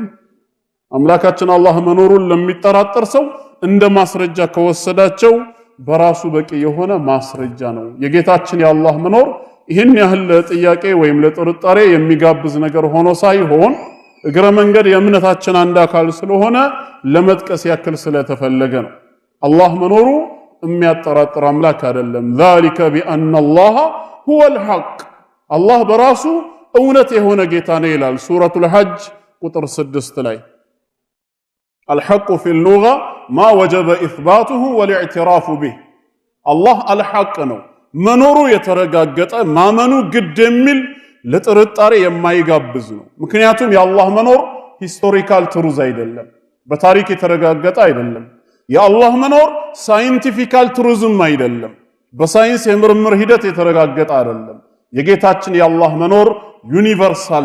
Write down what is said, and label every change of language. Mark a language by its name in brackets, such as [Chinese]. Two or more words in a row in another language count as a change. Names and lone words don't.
[Amharic] አምላካችን አላህ መኖሩን ለሚጠራጠር ሰው እንደ ማስረጃ ከወሰዳቸው በራሱ በቂ የሆነ ማስረጃ ነው። የጌታችን የአላህ መኖር ይህን ያህል ለጥያቄ ወይም ለጥርጣሬ የሚጋብዝ ነገር ሆኖ ሳይሆን እግረ መንገድ የእምነታችን አንድ አካል ስለሆነ ለመጥቀስ ያክል ስለተፈለገ ነው። አላህ መኖሩ የሚያጠራጥር አምላክ አይደለም። [Arabic] ذلك بأن الله هو الحق [Amharic] አላህ በራሱ እውነት የሆነ ጌታ ነው ይላል ሱረቱል ሐጅ ቁጥር 6 ላይ [Arabic] الحق في اللغة ما وجب إثباته والاعتراف به الله الحق [Amharic] ነው መኖሩ የተረጋገጠ ማመኑ ግድ የሚል ለጥርጣሬ የማይጋብዝ ነው። ምክንያቱም የአላህ መኖር [English] historical truth [Amharic] አይደለም፣ በታሪክ የተረጋገጠ አይደለም። የአላህ መኖር [English] scientific truth [Amharic] አይደለም፣ በሳይንስ የምርምር ሂደት የተረጋገጠ አይደለም። የጌታችን የአላህ መኖር ዩኒቨርሳል